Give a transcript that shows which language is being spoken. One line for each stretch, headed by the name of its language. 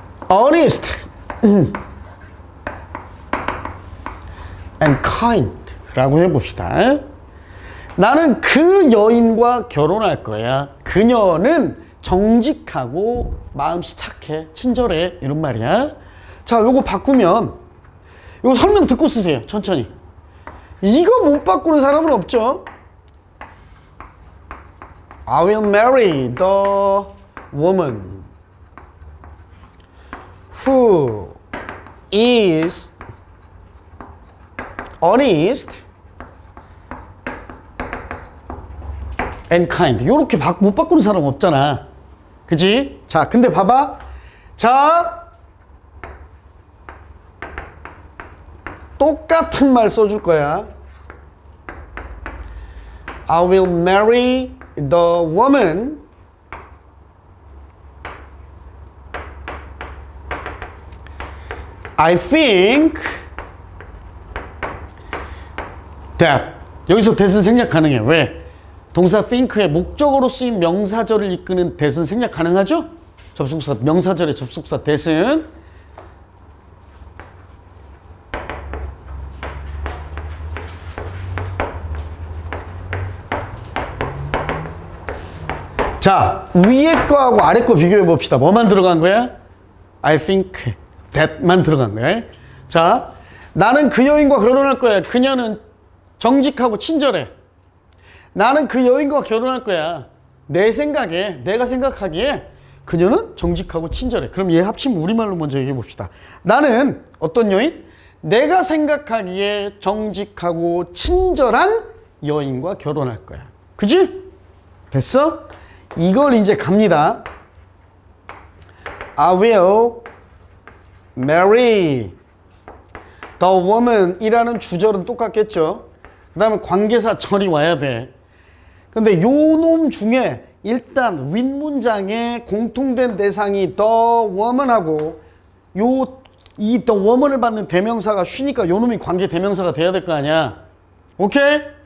English: honest and kind
Korean: 라고 해봅시다. 나는 그 여인과 결혼할 거야. 그녀는 정직하고 마음씨 착해, 친절해 이런 말이야. 자, 요거 바꾸면 요거 설명 듣고 쓰세요. 천천히. 이거 못 바꾸는 사람은 없죠.
English: I will marry the woman who is honest and kind.
Korean: 요렇게 못 바꾸는 사람 없잖아. 그지? 자, 근데 봐봐. 자, 똑같은 말 써줄 거야.
English: I will marry the woman I think that.
Korean: 여기서 that은 생략 가능해. 왜? 동사 think의 목적어로 쓰인 명사절을 이끄는 that은 생략 가능하죠? 접속사, 명사절의 접속사 that은. 자, 위에 거하고 아래 거 비교해 봅시다. 뭐만 들어간 거야?
English: I think that
Korean: 만 들어간 거야. 자, 나는 그 여인과 결혼할 거야. 그녀는 정직하고 친절해. 나는 그 여인과 결혼할 거야. 내 생각에, 내가 생각하기에 그녀는 정직하고 친절해. 그럼 얘 합치면 우리말로 먼저 얘기해 봅시다. 나는 어떤 여인? 내가 생각하기에 정직하고 친절한 여인과 결혼할 거야. 그지? 됐어? 이걸 이제 갑니다.
English: I will marry the woman
Korean: 이라는 주절은 똑같겠죠. 그 다음에 관계사 절이 와야 돼. 근데 요 놈 중에 일단 윗문장에 공통된 대상이 the woman하고 이 the woman을 받는 대명사가 쉬니까 요 놈이 관계 대명사가 돼야 될 거 아니야. 오케이?